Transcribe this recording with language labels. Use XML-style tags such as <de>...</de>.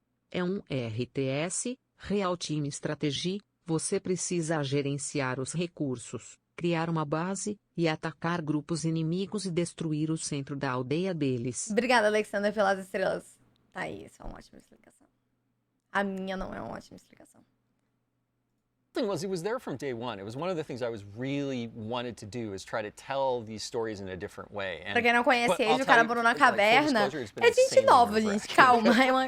<pt>É um RTS, Real Time Strategy. Você precisa gerenciar os recursos, criar uma base e atacar grupos inimigos e destruir o centro da aldeia deles. Obrigada, Alexander, pelas estrelas. Tá aí, isso é uma ótima explicação. A minha não é uma ótima explicação.</pt> <en>Thing was, it was there from day one. It was one of the things I was really wanted to do, is try to tell these stories in a different way.</en> <pt>Pra quem não conhece Age, o cara morou na caverna. É gente nova, gente. Calma.</pt>